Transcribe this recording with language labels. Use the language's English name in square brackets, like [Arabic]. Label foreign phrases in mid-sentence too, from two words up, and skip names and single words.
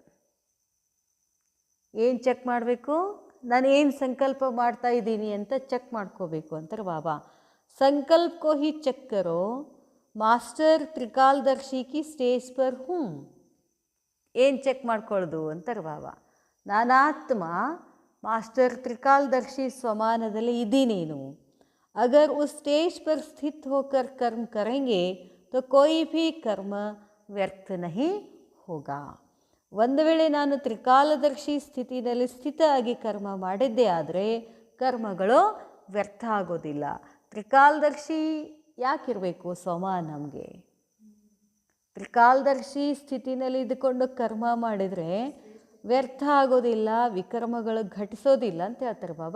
[Kannada] ಏನು ಚೆಕ್ ಮಾಡಬೇಕು? ನಾನು ಏನು ಸಂಕಲ್ಪ ಮಾಡ್ತಾ ಇದ್ದೀನಿ ಅಂತ ಚೆಕ್ ಮಾಡ್ಕೋಬೇಕು ಅಂತಾರೆ ಬಾಬಾ. [Hindi] संकल्प को ही चेक करो, मास्टर त्रिकालदर्शी की स्टेज पर हूँ. [Kannada] ಏನು ಚೆಕ್ ಮಾಡ್ಕೊಳ್ಳೋದು ಅಂತಾರೆ ಬಾಬಾ. ನಾನಾತ್ಮ ಮಾಸ್ಟರ್ ತ್ರಿಕಾಲದರ್ಶಿ स्वमानದಲ್ಲಿ ಇದ್ದೀನೇನು. [Hindi] अगर उस स्टेज पर स्थित होकर कर्म करेंगे तो कोई भी कर्म व्यर्थ नहीं होगा. [Kannada] ಒಂದು ವೇಳೆ ನಾನು ತ್ರಿಕಾಲದರ್ಶಿ ಸ್ಥಿತಿಯಲ್ಲಿ ಸ್ಥಿತ ಆಗಿ ಕರ್ಮ ಮಾಡಿದ್ದೇ ಆದರೆ ಕರ್ಮಗಳು ವ್ಯರ್ಥ ಆಗೋದಿಲ್ಲ. ತ್ರಿಕಾಲದರ್ಶಿ ಯಾಕಿರಬೇಕು? ಸ್ವಮಾನ್ ನಮಗೆ ತ್ರಿಕಾಲದರ್ಶಿ ಸ್ಥಿತಿನಲ್ಲಿ ಇದ್ದುಕೊಂಡು ಕರ್ಮ ಮಾಡಿದರೆ ವ್ಯರ್ಥ ಆಗೋದಿಲ್ಲ, ವಿಕರ್ಮಗಳು ಘಟಿಸೋದಿಲ್ಲ ಅಂತ ಹೇಳ್ತಾರೆ ಬಾಬಾ.